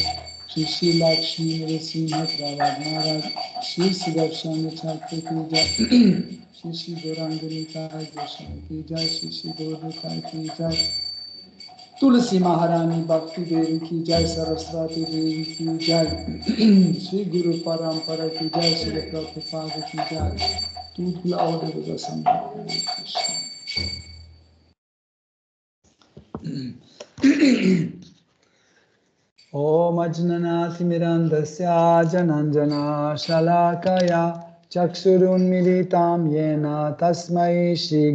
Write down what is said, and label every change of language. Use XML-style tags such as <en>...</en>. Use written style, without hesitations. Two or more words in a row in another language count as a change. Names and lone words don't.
<hi>श्री श्री लक्ष्मी नरसिंह प्रह्लाद महाराज श्री सुदर्शन चक्र की जय श्री श्री गौरांगनि कै गोस्वामी की जय श्री श्री गौरनिताई की जय तुलसी महारानी भक्ति देवी की जय सरस्वती देवी की जय श्री गुरु परम्परा की जय श्री प्रभुपाद की जय</hi> <fr>Tout l'ordre de l'Assemblée</fr> <sa>ॐ अज्ञानतिमिरान्धस्य ज्ञानाञ्जनशलाकया चक्षुरुन्मीलितं येन तस्मै श्री</sa>